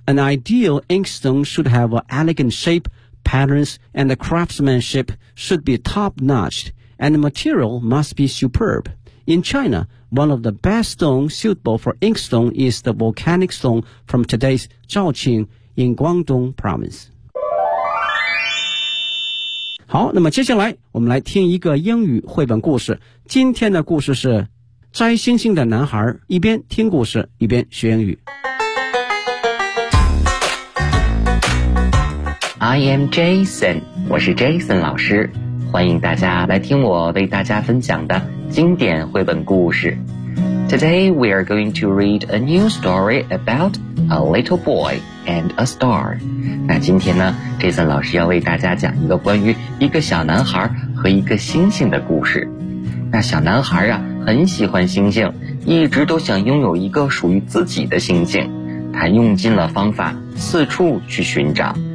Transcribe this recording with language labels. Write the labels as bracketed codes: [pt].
[en] An ideal inkstone should have an elegant shape,Patterns and the craftsmanship should be top-notched, and the material must be superb. In China, one of the best stones suitable for inkstone is the volcanic stone from today's Zhaoqing in Guangdong province. [zh] 好，那么接下来我们来听一个英语绘本故事。今天的故事是摘星星的男孩，一边听故事一边学英语。 [en] I am Jason， [zh] 我是 Jason 老师，欢迎大家来听我为大家分享的经典绘本故事。 [en] Today we are going to read a new story about a little boy and a star. [zh] 那今天呢 ,Jason 老师要为大家讲一个关于一个小男孩和一个星星的故事。那小男孩啊很喜欢星星，一直都想拥有一个属于自己的星星。他用尽了方法四处去寻找。